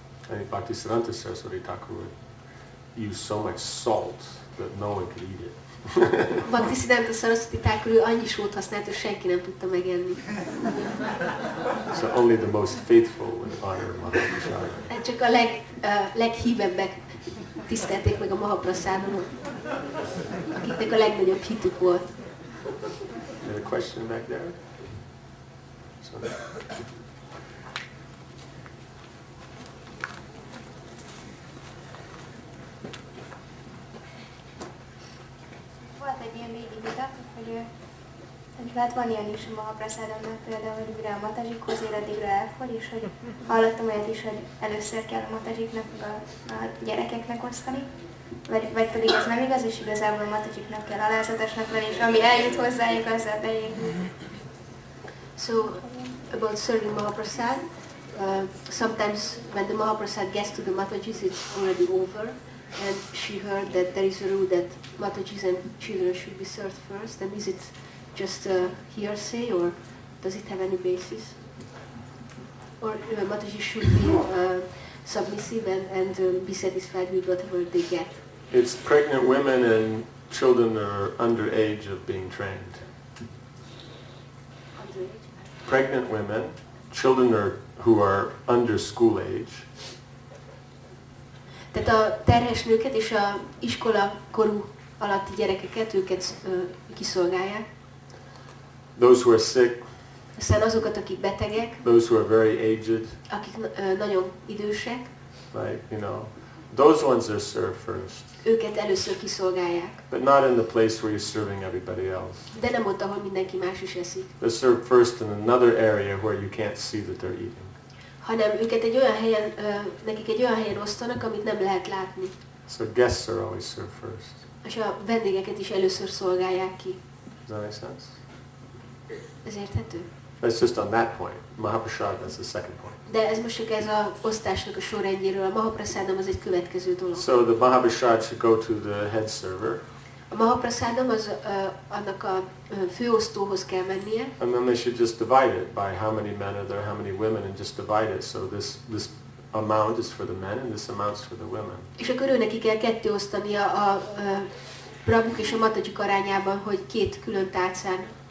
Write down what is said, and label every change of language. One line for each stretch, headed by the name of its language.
English: And Bhaktisiddhanta Saraswati Thakur would use so much salt that no one could eat it.
Hungarian: Bhaktisiddhanta Saraswati Thakur ő annyi sót használt, hogy senki nem tudta megenni.
English: So only the most faithful would honor Mahaprasad.
Hungarian: Csak a leghívebbek tisztelték meg a Mahaprasadamot, akiknek a legnagyobb hitük volt.
English: Any question back there?
Hungarian: Volt egy ilyen régi vita, hogy hát van ilyen is a Mahaprasadamnak például, hogy mire a matazsikhoz ér, addigra elfogy, és hogy hallottam olyat is, hogy először kell a matazsiknak a gyerekeknek osztani, vagy pedig ez nem igaz, és igazából a matazsiknak kell alázatosnak lenni, és ami eljut hozzájuk, azzal beérni.
English: So, about serving Mahaprasad, sometimes when the Mahaprasad gets to the Matajis, it's already over, and she heard that there is a rule that Matajis and children should be served first, and is it just a hearsay, or does it have any basis? Or Matajis should be submissive and be satisfied with whatever they get? It's pregnant women and children that are underage of being trained. Pregnant women, children who are under school age.
Hungarian: Tehát a terhes nőket és a iskola korú alatti gyerekeket, őket kiszolgálják.
English: Those who are sick.
Hungarian: Aztán azokat, akik betegek.
English: Those who are very aged.
Hungarian: Akik nagyon idősek.
English: Right, you know, those ones are served first.
Hungarian: Őket először kiszolgálják.
English: But not in the place where you're serving everybody else.
Hungarian: De nem ott, ahol mindenki más is eszik.
English: They're served first in another area where you can't see that they're eating.
Hungarian: Hanem őket egy olyan helyen, nekik egy olyan helyen osztanak, amit nem lehet látni.
English: So guests are always served first.
Hungarian: És a vendégeket is először szolgálják ki.
English: Does that make sense?
Hungarian: Ez érthető?
English: That's just on that point. Mahaprasad, that's the second point.
Hungarian: De ez most csak ez a osztásnak a sorrendjéről. A Mahaprasadam az egy következő dolog.
English: So the Mahaprasad should go to the head server.
Hungarian: A Mahaprasadam az annak a főosztóhoz kell mennie.
English: And then they should just divide it by how many men are there, how many women, and just divide it. So this amount is for the men and this amount is for the women.
Hungarian: És akkor ő neki kell ketté osztania a prabhuk és a matajik arányában, hogy két külön tálcán.